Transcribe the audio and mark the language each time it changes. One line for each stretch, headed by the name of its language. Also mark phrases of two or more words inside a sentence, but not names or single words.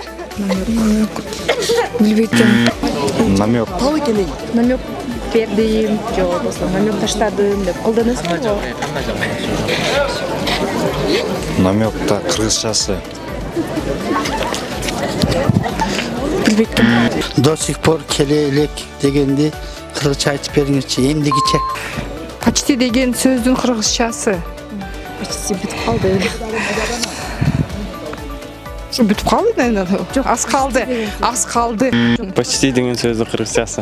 Kyrgyz: Билбейт экен. Намек. Намек бердим, же болбосо намек таштадым деп колдоносузбу го? Намекта кыргызчасы. Билбейт.
Russian: До сих пор
Kyrgyz: келе элек дегенди кыргызча айтып бериңизчи, эмдигиче. Почти деген сөздүн кыргызчасы. Почти бүтүп калды. Бүтүп калды наверное. Жок, аз калды. Почти деген сөздүн кыргызчасы.